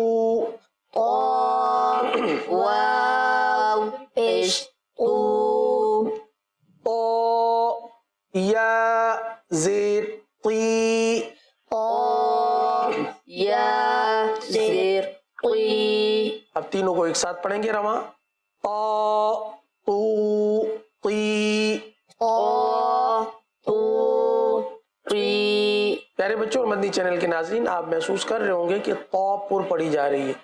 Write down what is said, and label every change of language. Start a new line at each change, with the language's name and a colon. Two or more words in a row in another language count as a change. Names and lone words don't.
Urdu: واو پیش تو. یا زیر طی. یا زیر قی. اب تینوں کو ایک ساتھ پڑھیں گے رواں. طا تو قی. پیارے بچوں اور مدنی چینل کے ناظرین آپ محسوس کر رہے ہوں گے کہ طا پر پڑھی جا رہی ہے.